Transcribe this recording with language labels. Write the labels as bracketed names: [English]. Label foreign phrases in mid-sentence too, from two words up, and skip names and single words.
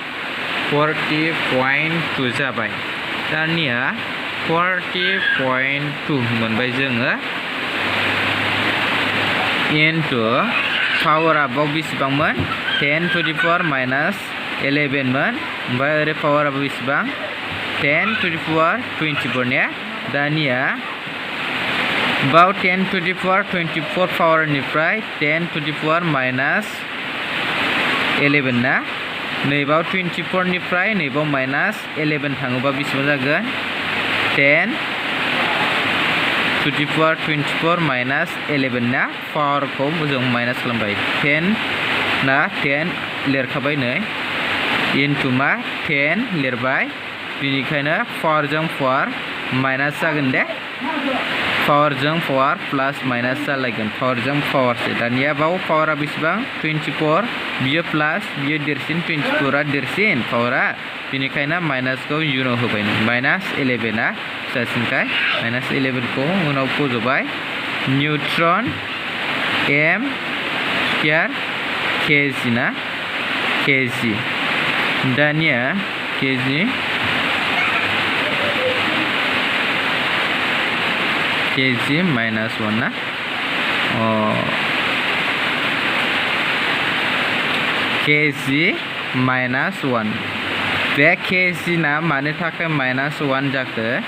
[Bodo] 40.2 जाबाय दानिया 40.2 मोनबाय जोङो into पावरा बाव बेसेबांमोन [English] 10 to the power minus 11 [Bodo] मोन ओमफ्राय ओरै पावरा बेसेबां [English] 10 to the power 24 [Bodo] ने दानिया बाव [English] 10 to the power 24 [Bodo] पावरनिफ्राय [English] 10 to the power minus 11 [Bodo] ना नैबाव 24 निफ्राय नैबाव minus 11 थाङोबा बेसेबां जागोन 10 [English] to the power 24 minus 11 [Bodo] ना पावरखौ जों माइनास खालामबाय 10 ना 10 लिरखाबाय नै into मा 10 लिरबाय बेनिखायनो पावरजों पावर माइनास जागोन दे पावरजों पावर प्लास माइनास जालायगोन पावरजों पावरसो दानिया बाव पावरा बेसेबां 24 बियो प्लास बियो देरसिन 24 आ देरसिन पावरा बेनिखायनो माइनासखौ उनाव होबाय माइनास 11 आ जासिनखाय माइनास 11 खौ उनाव फोजोबबाय [English] neutron m square kg [Bodo] ना केजि दानिया [English] kg minus 1 [Bodo] ना [English] kg minus 1 [Bodo] बे केजि ना मानो थाखाय माइनास 1 जाखो